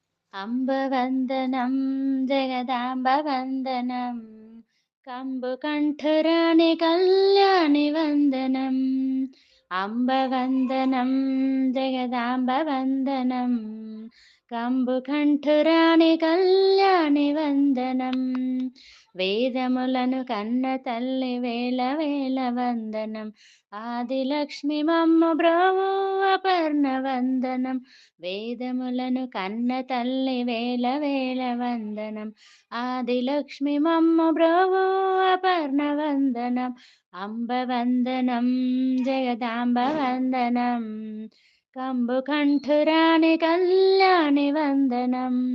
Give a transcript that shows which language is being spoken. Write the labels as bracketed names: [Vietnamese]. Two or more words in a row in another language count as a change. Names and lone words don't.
[Sanskrit] अम्बवन्दनं जगदाम्बवन्दनं कम्बुकण्ठराणि कल्याणि वन्दनम् अम्बवन्दनं जगदाम्बवन्दनं कम्बुकण्ठराणि कल्याणि वन्दनम् [Telugu] వేదములను కన్న తల్లి వేల వేల వందనం ఆదిలక్ష్మి మమ్మ బ్రహ్మ అపర్ణ వందనం వేదములను కన్న తల్లి వేల వేల వందనం ఆదిలక్ష్మి మమ్మ బ్రహ్మ అపర్ణ వందనం అంబ వందనం జగదాంబ వందనం కంబు కంఠురాణి కళ్యాణి వందనం